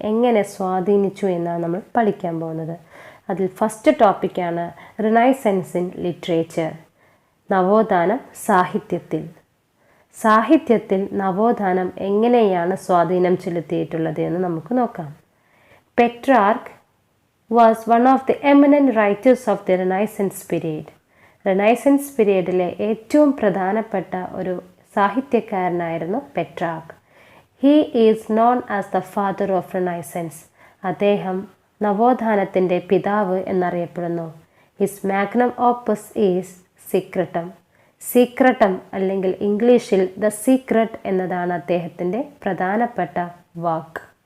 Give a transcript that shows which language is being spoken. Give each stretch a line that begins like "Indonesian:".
Malayalam: എങ്ങനെ സ്വാധീനിച്ചു എന്നാണ് നമ്മൾ പഠിക്കാൻ പോകുന്നത്. അതിൽ ഫസ്റ്റ് ടോപ്പിക്കാണ്
English: renaissance in literature,
Malayalam: നവോത്ഥാനം സാഹിത്യത്തിൽ. സാഹിത്യത്തിൽ നവോത്ഥാനം എങ്ങനെയാണ് സ്വാധീനം ചെലുത്തിയിട്ടുള്ളത് എന്ന് നമുക്ക് നോക്കാം.
English: Petrarch was one of the eminent writers of the Renaissance period.
Malayalam: Renaissance പീരീഡിലെ ഏറ്റവും പ്രധാനപ്പെട്ട ഒരു സാഹിത്യകാരനായിരുന്നു Petrarch.
English: He is known as the father of renaissance.
Malayalam: അദ്ദേഹം നവോത്ഥാനത്തിൻ്റെ പിതാവ് എന്നറിയപ്പെടുന്നു.
English: His magnum opus is Secretum.
Malayalam: സീക്രട്ടം അല്ലെങ്കിൽ ഇംഗ്ലീഷിൽ ദ സീക്രട്ട് എന്നതാണ് അദ്ദേഹത്തിൻ്റെ പ്രധാനപ്പെട്ട വാക്ക്.